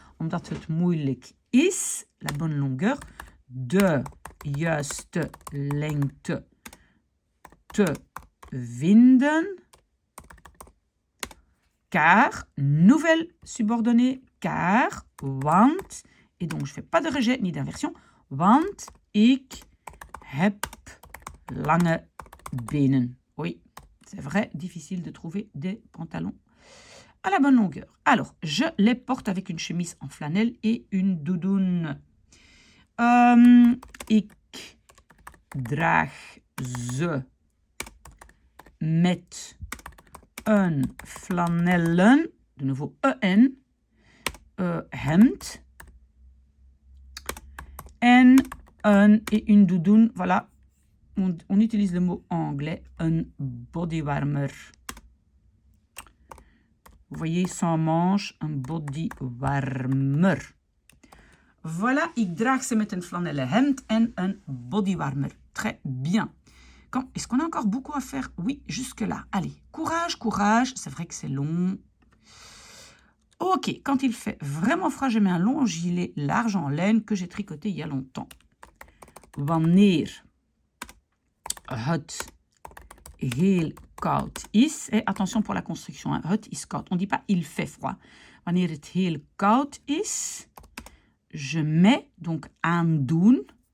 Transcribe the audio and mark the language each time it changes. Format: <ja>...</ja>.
<nl>Omdat het moeilijk is,</nl> <fr>la bonne longueur,</fr> <nl>de juiste lengte te vinden,</nl> <fr>car, nouvelle subordonnée, car, want, et donc je ne fais pas de rejet ni d'inversion,</fr> <nl>want ik heb lange benen.</nl> <fr>Oui, c'est vrai, difficile de trouver des pantalons à la bonne longueur. Alors, je les porte avec une chemise en flanelle et une doudoune.</fr> <nl>Ik draag ze met een flanellen,</nl> <fr>de nouveau en,</fr> <nl>hemd</nl> <fr>et une doudoune. Voilà, on utilise le mot en anglais, un bodywarmer. Vous voyez, sans manche, un bodywarmer.</fr> <nl>Voilà, ik draag ze met een flanellen hemd en een bodywarmer.</nl> <fr>Très bien. Est-ce qu'on a encore beaucoup à faire? Oui, jusque-là. Allez, courage, courage. C'est vrai que c'est long. Ok, quand il fait vraiment froid, je mets un long gilet large en laine que j'ai tricoté il y a longtemps.</fr> <nl>Wanneer het heel koud is.</nl> <fr>Et attention pour la construction. Hein,</fr> <nl>het is koud.</nl> <fr>On ne dit pas il fait froid.</fr> <nl>Wanneer het heel koud is,</nl> <fr>je mets donc</fr> <nl>aandoen.</nl>